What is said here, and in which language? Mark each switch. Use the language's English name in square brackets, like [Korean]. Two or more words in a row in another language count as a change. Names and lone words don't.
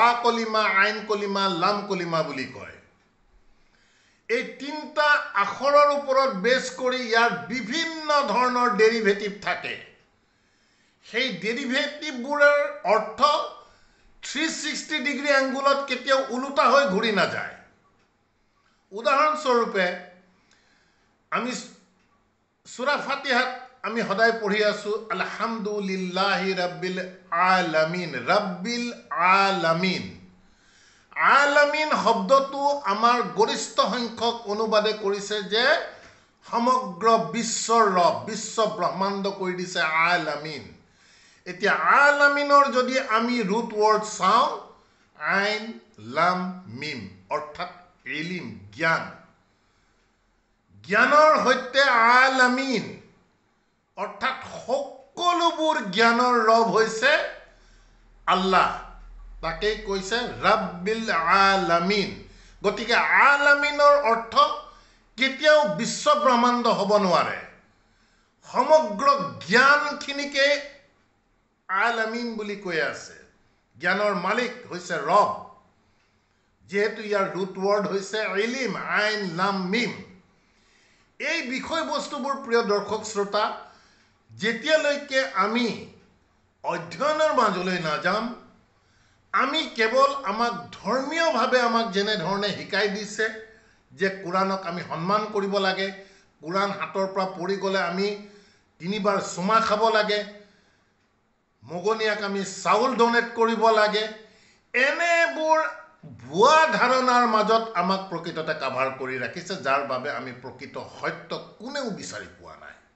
[Assamese] কলিমা আইন কলিমা লাম কলিমা বুলি কয় এই 3টা আখৰৰ ওপৰত বেছ কৰি ইয়াৰ বিভিন্ন ধৰণৰ ডেৰিভেটিভ থাকে সেই ডেৰিভেটিভবোৰৰ অৰ্থ 360 ডিগ্ৰী এংগুলত কেতিয়াও উলুটা হৈ ঘূৰি নাযায় উদাহৰণস্বৰূপে আমি সূৰা ফাতিহাত আমি সদায় পঢ়ি আছো [Arabic] الحمد لله رب [Assamese] আলামিন আলামিন শব্দটো আমাৰ গৰিষ্ঠ সংখ্যক অনুবাদে কৰিছে যে সমগ্ৰ বিশ্বৰ ৰব বিশ্ব ব্ৰহ্মাণ্ড কৰি দিছে আলামিন এতিয়া আলামিনৰ যদি আমি [English] root word [Assamese] চাওঁ [Arabic] عين لام ميم [Assamese] অৰ্থাৎ ইলম জ্ঞানৰ সৈতে আলামিন অৰ্থাৎ সকলোবোৰ জ্ঞানৰ ৰব হৈছে আল্লাহ তাকে কৈছে [Arabic] رب العالمين [Assamese] গতিকে আলামিনৰ অৰ্থ কেতিয়াও বিশ্ব ব্ৰহ্মাণ্ড হ'ব নোৱাৰে সমগ্ৰ জ্ঞানখিনিকে আলামিন বুলি কৈ আছে জ্ঞানৰ মালিক হৈছে ৰব যেহেতু ইয়াৰ [English] root word [Assamese] হৈছে ইলম [Arabic] عين لام ميم [Assamese] এই বিষয়বস্তুবোৰ প্ৰিয় দৰ্শক শ্ৰোতা যেতিয়ালৈকে আমি অধ্যয়নৰ মাজলৈ নাযাম আমি কেৱল আমাক ধৰ্মীয়ভাৱে আমাক যেনে ধৰণে শিকাই দিছে যে কুৰাণক আমি সন্মান কৰিব লাগে কুৰাণ হাতৰ পৰা পৰি গ'লে আমি 3বাৰ চুমা খাব লাগে মগনিয়াক আমি চাউল ডনেট কৰিব লাগে এনেবোৰ ভুৱা ধাৰণাৰ মাজত আমাক প্ৰকৃততে কাভাৰ কৰি ৰাখিছে যাৰ বাবে আমি প্ৰকৃত সত্য কোনেও বিচাৰি পোৱা নাই